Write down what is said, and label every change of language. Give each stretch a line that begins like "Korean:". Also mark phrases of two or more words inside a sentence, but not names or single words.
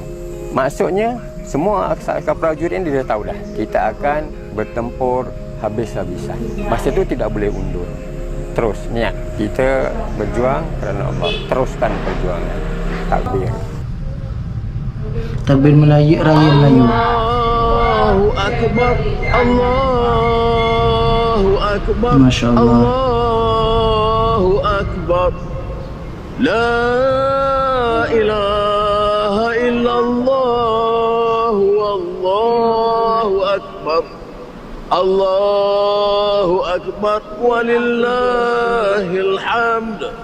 Malay: Maksudnya semua askar prajurit ini dia tahu dah. Kita akan bertempur habis-habisan. Masa tu tidak boleh undur. Terus niat kita berjuang kerana Allah. Teruskan perjuangan. Takbir. Takbir Melayu, raya Melayu.
Arabic: الله أكبر، الله أكبر, ما شاء الله. الله أكبر، لا إله إلا الله، والله أكبر، الله أكبر، ولله الحمد.